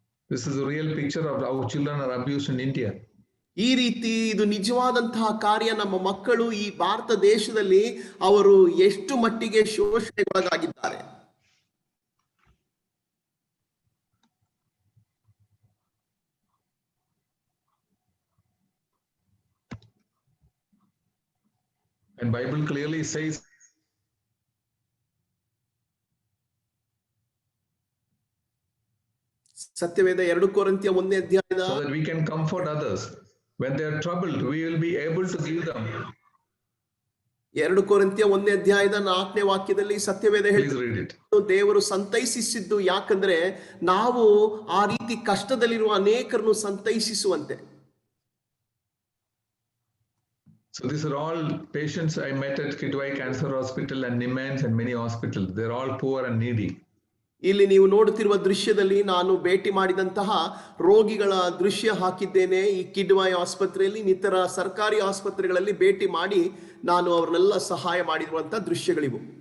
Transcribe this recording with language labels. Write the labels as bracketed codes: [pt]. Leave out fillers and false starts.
[en] This is a real picture of how children are abused in India. [kn] ಈ ರೀತಿ ಇದು ನಿಜವಾದಂತಹ ಕಾರ್ಯ. ನಮ್ಮ ಮಕ್ಕಳು ಈ ಭಾರತ ದೇಶದಲ್ಲಿ ಅವರು ಎಷ್ಟು ಮಟ್ಟಿಗೆ ಶೋಷಣೆಗೊಳಗಾಗಿದ್ದಾರೆ. [en] And Bible clearly says [kn] ಸತ್ಯವೇದ 2 ಕೊರಿಂಥಿಯ 1ನೇ ಅಧ್ಯಾಯದ [en] so that we can comfort others when they are troubled, we will be able to give them. [kn] 2 ಕೊರಿಂಥಿಯ 1ನೇ ಅಧ್ಯಾಯದ 4ನೇ ವಾಕ್ಯದಲ್ಲಿ ಸತ್ಯವೇದ ಹೇಳ್ತದೆ, ದೇವರು ಸಂತೈಸಿಸಿದ್ದು ಯಾಕಂದ್ರೆ ನಾವು ಆ ರೀತಿ ಕಷ್ಟದಲ್ಲಿರುವ ಅನೇಕರನ್ನು ಸಂತೈಸಿಸುವಂತೆ. [en] So these are all patients I met at Kidwai Cancer Hospital and Nimmans and many hospitals. They're all poor and needy. [kn] ಇಲ್ಲಿ ನೀವು ನೋಡುತ್ತಿರುವ ದೃಶ್ಯದಲ್ಲಿ ನಾನು ಭೇಟಿ ಮಾಡಿದಂತಹ ರೋಗಿಗಳ ದೃಶ್ಯ ಹಾಕಿದ್ದೇನೆ. ಈ ಕಿಡ್ವಾಯ್ ಆಸ್ಪತ್ರೆಯಲ್ಲಿ, ಇತರ ಸರ್ಕಾರಿ ಆಸ್ಪತ್ರೆಗಳಲ್ಲಿ ಭೇಟಿ ಮಾಡಿ ನಾನು ಅವರನ್ನೆಲ್ಲ ಸಹಾಯ ಮಾಡಿರುವಂತಹ ದೃಶ್ಯಗಳಿವು.